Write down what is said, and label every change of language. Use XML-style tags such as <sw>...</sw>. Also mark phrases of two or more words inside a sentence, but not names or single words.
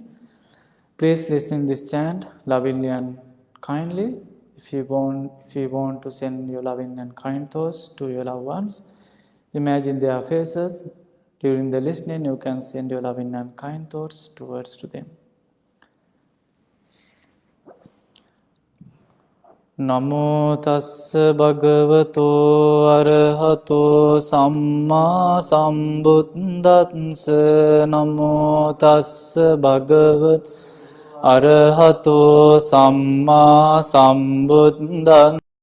<en>Please listen this chant lovingly and kindly. If you want to send your loving and kind thoughts to your loved ones, imagine their faces. During the listening, you can send your loving and kind thoughts towards to them.</en> <pi>Namo tassa bhagavato arahato samma sambuddhassa. Namo tassa bhagavato arahato samma sambuddhassa.</pi>